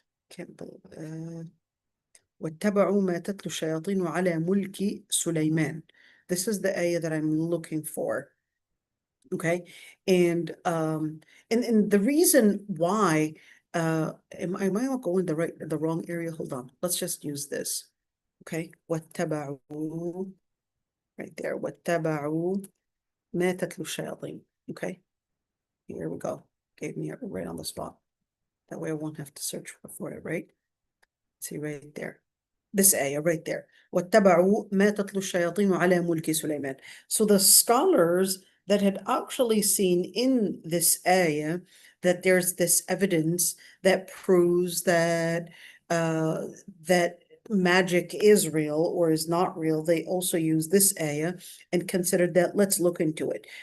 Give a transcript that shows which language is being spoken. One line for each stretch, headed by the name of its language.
English: Can't believe
Arabic: واتبعوا ما تتلو الشياطين على ملك سليمان.
English: This is the ayah that I'm looking for. Okay, and the reason why am I not going the wrong area? Hold on. Let's just use this. Okay, واتبعوا right there.
Arabic: واتبعوا ما تتلو الشياطين.
English: Okay, here we go. Gave me it right on the spot. That way I won't have to search for it, right? See right there. This ayah right there.
Arabic: وَاتَّبَعُوا مَا تَتْلُو الشَّيَاطِينُ عَلَى مُلْكِ سُلَيْمَانَ.
English: So the scholars that had actually seen in this ayah that there's this evidence that proves that that magic is real or is not real, they also use this ayah and considered that, let's look into it.